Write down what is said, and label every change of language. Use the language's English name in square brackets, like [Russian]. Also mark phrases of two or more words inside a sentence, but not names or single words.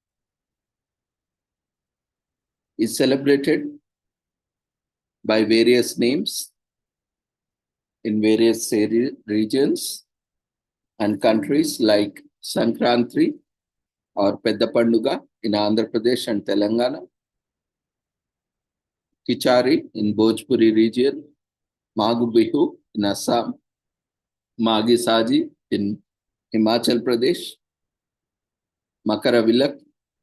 [English] is celebrated by various names in various regions and countries like Sankranti or Pedda Panduga in Andhra Pradesh and Telangana, Kichari in Bhojpuri region, Magu Bihu in Assam, Magi Saji in Himachal Pradesh, Makara Vilak